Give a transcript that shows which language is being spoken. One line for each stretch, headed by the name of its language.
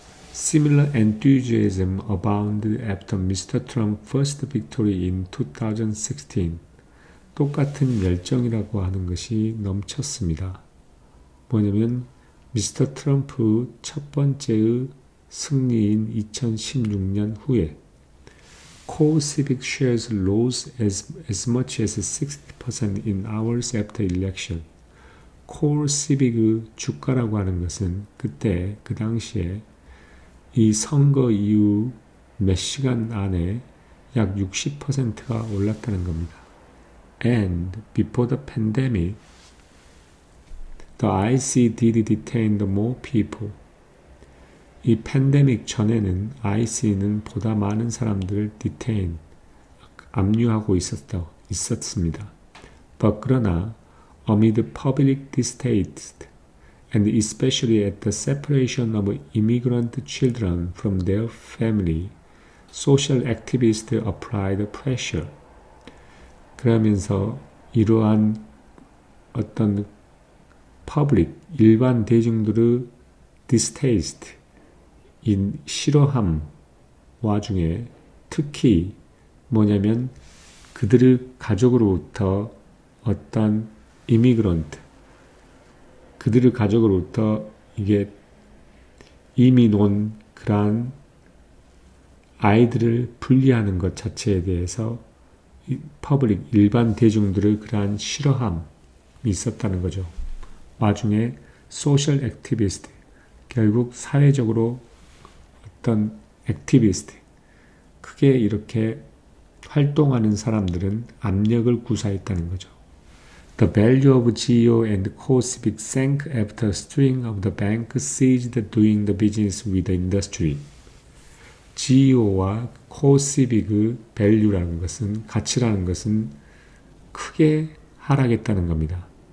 English: Similar enthusiasm abounded after Mr. Trump's first victory in 2016.
Korean: 똑같은 열정이라고 하는 것이 넘쳤습니다. 뭐냐면 미스터 트럼프 첫 번째의 승리인 2016년 후에
English: CoreCivic shares rose as much as 60% in hours after election.
Korean: CoreCivic의 주가라고 하는 것은 그때 그 당시에 이 선거 이후 몇 시간 안에 약 60%가 올랐다는 겁니다.
English: And before the pandemic, the IC did detain more people.
Korean: 이 팬데믹 전에는 IC는 보다 많은 사람들을 detain, 압류하고 있었습니다.
English: But
Korean: 그러나
English: amid public distaste and especially at the separation of immigrant children from their family, social activists applied pressure.
Korean: 그러면서 이러한 어떤 public, 일반 대중들의 distaste, 이 싫어함 와중에 특히 뭐냐면 그들의 가족으로부터 어떤 이미그런트, 그들의 가족으로부터 이게 이민 온 그러한 아이들을 분리하는 것 자체에 대해서 퍼블릭, 일반 대중들의 그러한 싫어함이 있었다는 거죠. 와중에 소셜 액티비스트, 결국 사회적으로 어떤 액티비스트, 크게 이렇게 활동하는 사람들은 압력을 구사했다는 거죠.
English: The value of GEO and CoreCivic sank after a string of the banks ceased doing the business with the industry.
Korean: GEO와 CoreCivic의 value라는 것은, 가치라는 것은 크게 하락했다는 겁니다.